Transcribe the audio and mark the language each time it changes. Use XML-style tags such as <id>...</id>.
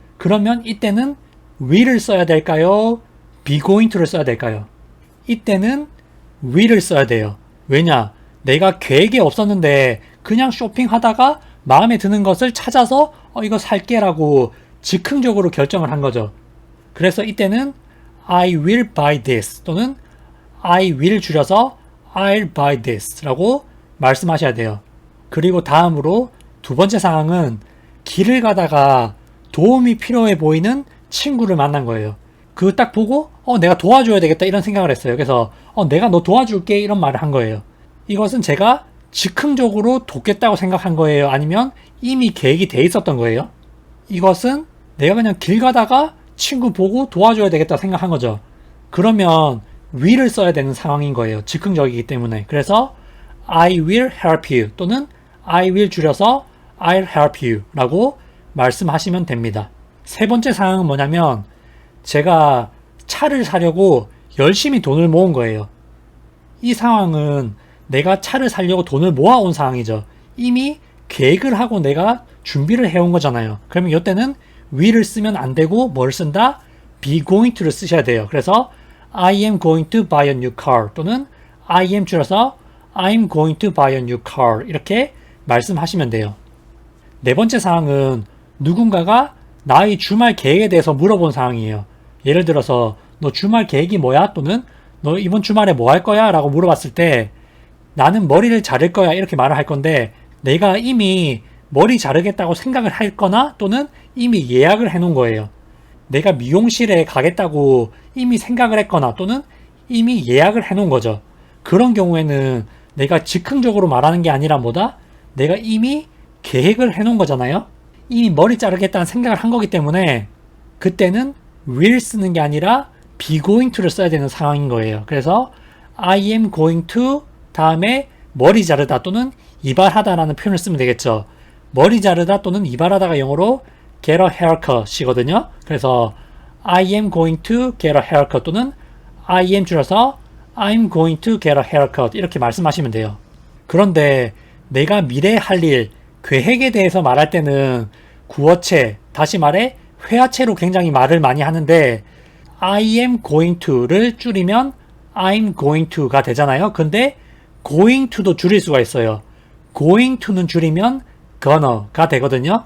<ko>그러면 이때는 will을 써야 될까요? be going to를 써야 될까요? 이때는 will을 써야 돼요. 왜냐? 내가 계획이 없었는데 그냥 쇼핑하다가 마음에 드는 것을 찾아서 이거 살게 라고 즉흥적으로 결정을 한 거죠. 그래서 이때는</ko> <en>I will buy this</en> <ko>또는</ko> <en>I will</en> <ko>줄여서</ko> <en>I'll buy this</en> <ko>라고 말씀하셔야 돼요. 그리고 다음으로 두 번째 상황은 길을 가다가 도움이 필요해 보이는 친구를 만난 거예요. 그거 딱 보고 내가 도와줘야 되겠다 이런 생각을 했어요. 그래서 내가 너 도와줄게 이런 말을 한 거예요. 이것은 제가 즉흥적으로 돕겠다고 생각한 거예요? 아니면 이미 계획이 돼 있었던 거예요? 이것은 내가 그냥 길 가다가 친구 보고 도와줘야 되겠다 생각한 거죠. 그러면 will을 써야 되는 상황인 거예요. 즉흥적이기 때문에. 그래서</ko> <en>I will help you</en> <ko>또는</ko> <en>I will</en> <ko>줄여서</ko> <en>I'll help you</en> <ko>라고 말씀하시면 됩니다. 세 번째 상황은 뭐냐면 제가 차를 사려고 열심히 돈을 모은 거예요. 이 상황은 내가 차를 사려고 돈을 모아온 상황이죠. 이미 계획을 하고 내가 준비를 해온 거잖아요. 그러면 이때는 will을 쓰면 안 되고 뭘 쓴다? be going to를 쓰셔야 돼요. 그래서</ko> <en>I am going to buy a new car</en> <ko>또는</ko> <en>I am</en> <ko>줄여서</ko> <en>I'm going to buy a new car</en> <ko>이렇게 말씀하시면 돼요. 네 번째 상황은 누군가가 나의 주말 계획에 대해서 물어본 상황이에요. 예를 들어서 너 주말 계획이 뭐야? 또는 너 이번 주말에 뭐 할 거야? 라고 물어봤을 때 나는 머리를 자를 거야 이렇게 말을 할 건데 내가 이미 머리 자르겠다고 생각을 했거나 또는 이미 예약을 해놓은 거예요. 내가 미용실에 가겠다고 이미 생각을 했거나 또는 이미 예약을 해놓은 거죠. 그런 경우에는 내가 즉흥적으로 말하는 게 아니라 뭐다? 내가 이미 계획을 해놓은 거잖아요. 이미 머리 자르겠다는 생각을 한 거기 때문에 그때는 will 쓰는 게 아니라 be going to를 써야 되는 상황인 거예요. 그래서</ko> <en>I am going to</en> <ko>다음에 머리 자르다 또는 이발하다라는 표현을 쓰면 되겠죠. 머리 자르다 또는 이발하다가 영어로</ko> <en>get a haircut</en> <ko>이거든요. 그래서</ko> <en>I am going to get a haircut</en> <ko>또는</ko> <en>I am</en> <ko>줄여서</ko> <en>I'm going to get a haircut</en> <ko>이렇게 말씀하시면 돼요. 그런데 내가 미래에 할 일, 계획에 대해서 말할 때는 구어체, 다시 말해 회화체로 굉장히 말을 많이 하는데</ko> <en>I am going to</en> <ko>를 줄이면</ko> <en>I'm going to</en> <ko>가 되잖아요. 근데 going to도 줄일 수가 있어요. going to는 줄이면 gonna가 되거든요.</ko>